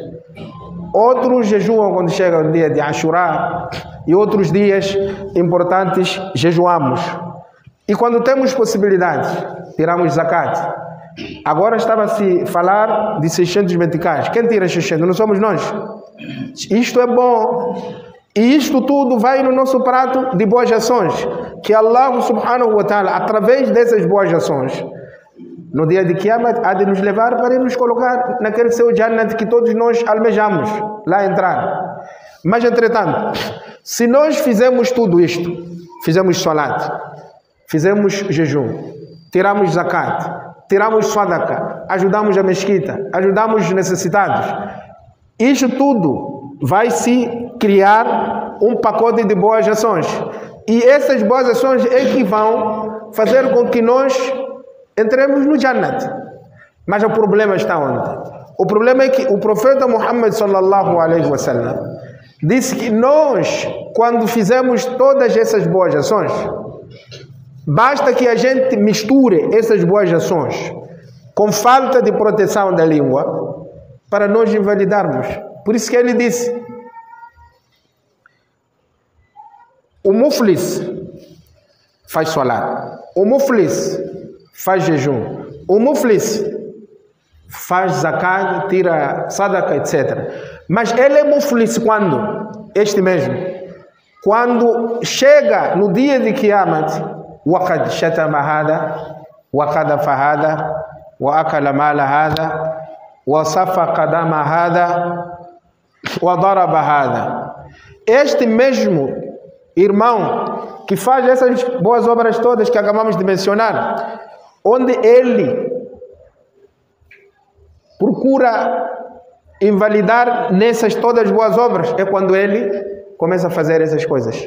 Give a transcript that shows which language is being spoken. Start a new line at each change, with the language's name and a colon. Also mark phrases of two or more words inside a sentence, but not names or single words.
Portuguese: Outros jejuam quando chega o dia de Ashura e outros dias importantes jejuamos. E quando temos possibilidade, tiramos zakat. Agora estava a se falar de 600 meticais. Quem tira 600? Não somos nós. Isto é bom. E isto tudo vai no nosso prato de boas ações.
Arabic: Que الله سبحانه وتعالى,
Portuguese: através dessas boas ações, no dia de Qiyamah, há de nos levar para nos colocar naquele seu Jannat que todos nós almejamos lá entrar. Mas, entretanto, se nós fizemos tudo isto, fizemos salat, fizemos jejum, tiramos zakat, tiramos sadaqa, ajudamos a mesquita, ajudamos os necessitados, isto tudo vai se criar um pacote de boas ações. E essas boas ações é que vão fazer com que nós entremos no Jannat. Mas o problema está onde? O problema é que o profeta Muhammad
Arabic: صلى الله عليه وسلم
Portuguese: disse que nós, quando fizemos todas essas boas ações, basta que a gente misture essas boas ações com falta de proteção da língua para nós invalidarmos. Por isso que ele disse: o muflis faz salat, o muflis faz jejum, o muflis faz zakat, tira sadaqa, etc. Mas ele é muflis quando? Este mesmo. Quando chega no dia de Qiyamah,
Arabic: وَقَدْ شَتَمَ هَذَا وَقَدَفَ هَذَا وَأَكَلَ مَالَ هَذَا وَصَفَقَ دَمَ هَذَا وَضَرَبَ هَذَا.
Portuguese: Este mesmo irmão que faz essas boas obras todas que acabamos de mencionar, onde ele procura invalidar nessas todas boas obras, é quando ele começa a fazer essas coisas.